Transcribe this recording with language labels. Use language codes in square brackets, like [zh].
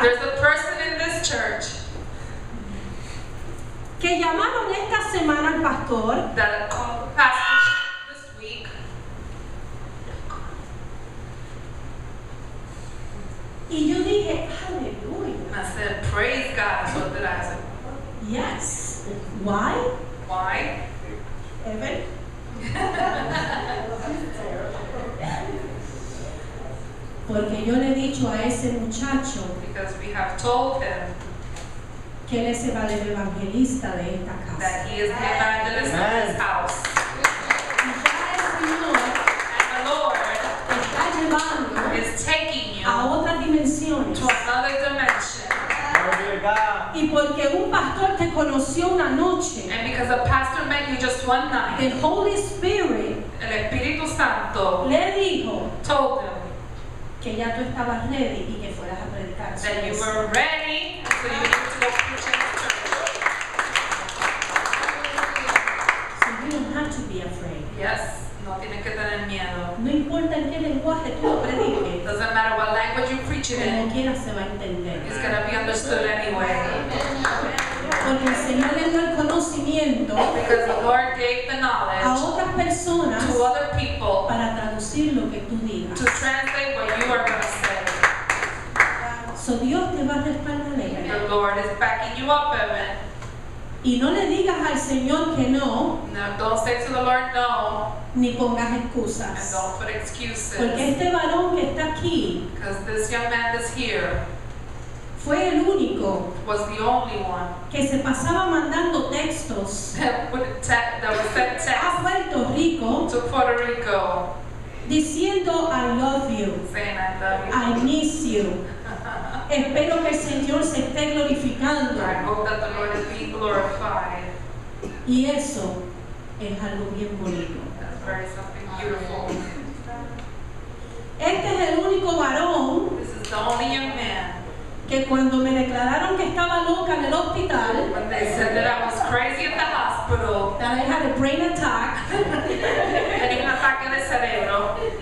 [en] There's a person in this church [es] que llamaron esta semana al pastor [en] that called the pastor this week. [es] y yo dije, aleluya. [en] And I said, praise God. So did I said, Yes. Why? why? Evan? [es] Porque yo le he dicho a ese muchacho [en] Because we have told him [es] que él es el evangelista de esta casa. [en] that he is the evangelist of this house. [es] Y ya el Señor [en] And the Lord [es] te está llevando [en] is taking you [es] a otras dimensiones. [en] to another dimension. [es] Y porque un pastor te conoció una noche, [en] And because a pastor met you just one night, the Holy Spirit [es] el Espíritu Santo le dijo [en] told him [es] que ya tú estabas ready y que fueras a predicar [en] that [es] sobre [en] you [es] eso. [en] were ready, so you needed to go preach in the church. So you don't have to be afraid. Yes, [es] no tienes que tener miedo. No importa en qué lenguaje tú lo prediques, [en] Doesn't matter what language you preach it [es] como [en] in, [es] quiera se va a entender. [en] it's gonna be understood anyway. [es] Porque el Señor le dio el conocimiento [en] Because the Lord gave the [es] a [en] knowledge [es] otras personas [en] to other people [es] para traducir lo que tú digas. [en] to translate what you are gonna say. [es] So Dios te va a respaldar ella. [en] The Lord is backing you up, Evan. [es] Y no le digas al Señor que no, [en] No, don't say to the Lord no, [es] ni pongas [en] and [es] excusas. [en] don't put excuses. [es] Porque este varón que está aquí [en] Because this young man that's here [es] fue el único [en] was the only one [es] que se pasaba mandando textos [en] that would sent [es] a [en] text [es] Puerto Rico [en] to Puerto Rico diciendo I love you, saying I love you. I miss you. [es] Espero que el Señor se esté glorificando. [en] I hope that the Lord is being glorified. [es] Y eso es algo bien bonito. [en] That's very something beautiful. [es] Este es el único varón [en] This is the only young man. [es] que cuando me declararon que estaba loca en el hospital, [en] When they said that I was crazy at the hospital, that I had a brain attack, [es] tenía un ataque de cerebro,